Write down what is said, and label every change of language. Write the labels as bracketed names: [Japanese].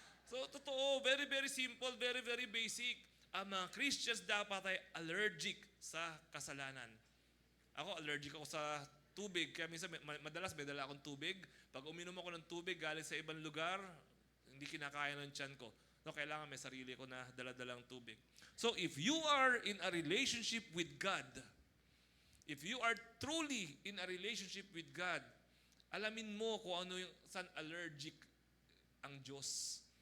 [English] So, totoo, very, very simple, very, very basic. [Filipino] Ang mga Christians dapat ay allergic sa kasalanan. Ako, allergic ako sa tubig. Kaya minsan, madalas may dala akong tubig. Pag uminom ako ng tubig galing sa ibang lugar, hindi kinakaya ng tiyan ko. No, kailangan may sarili ko na dala-dalang tubig. [English] So, if you are in a relationship with God, if you are truly in a relationship with God, [Filipino] alamin mo kung ano yung saan allergic ang Diyos.